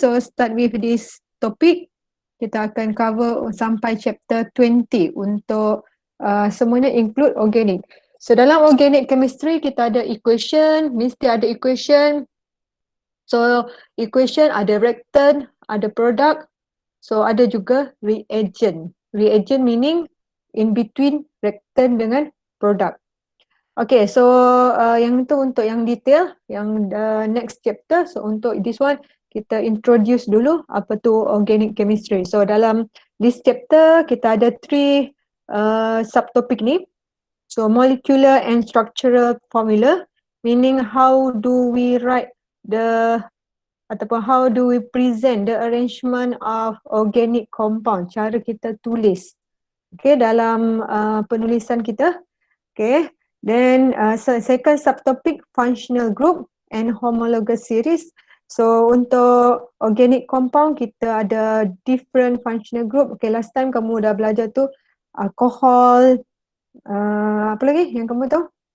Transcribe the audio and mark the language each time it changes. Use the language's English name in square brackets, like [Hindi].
[English] So start with this topic. [Malay] Kita akan [English] cover [Malay] sampai chapter 20 untuk semuanya [English] include organic. [Malay] So dalam organic chemistry kita ada equation, mesti ada equation. So equation ada reactant, ada product. So ada juga reagent. Reagent [English] meaning in between reactant [Malay] dengan product. Okay, so yang tu untuk yang detail, yang next chapter. So untuk [English] this one, [Malay] kita introduce dulu apa tu organic chemistry. So dalam [English] this chapter, [Malay] kita ada 3 subtopic ni. [English] So molecular and structural formula, meaning how do we write the [Malay] ataupun [English] how do we present the arrangement of organic compound, [Malay] cara kita tulis. Okay, dalam penulisan kita. Okay. [English] Then second subtopic, functional group and homologous series. [Malay] So untuk organic compound kita ada [English] different functional group. [Malay] Okay, [English] last time [Malay] kamu dah belajar tu alcohol, apa lagi yang kamu tahu?